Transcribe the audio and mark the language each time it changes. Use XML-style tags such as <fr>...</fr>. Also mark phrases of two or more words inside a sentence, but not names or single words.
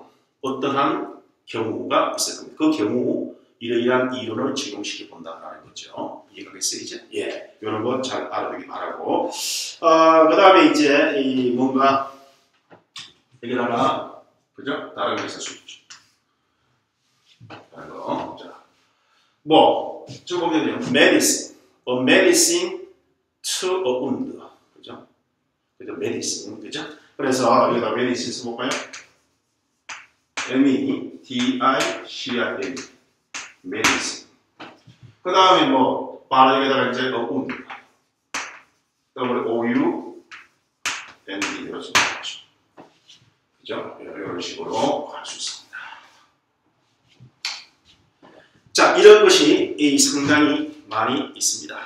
<ko>어떠한 경우가 있을 겁니다. 그 경우 이러한 이론을 적용시켜 본다라는 거죠. 이해가겠어요, 이제? 예. 이런 거 잘 알아두기 바라고. 그 다음에 이제 이 뭔가 여기다가 그죠? 다른 거 있을 수 있죠. 다른 거. 자. 뭐, 저 보면요.</ko> <en>medicine. A medicine to a wound.</en> <ko>그죠? 그죠? medicine. 그죠? 그래서 여기다 medicine 써볼까요?</ko> <en>M-E-D-I-C-I-N. medicine.</en> <ko>그 다음에 뭐, 바로 여기다가 이제</ko> <en>a wound. W-O-U-N-D.</en> <ko>이렇게 나오죠. 그죠? 이런 식으로 할 수 있습니다. 자, 이런 것이 상당히 많이 있습니다.</ko>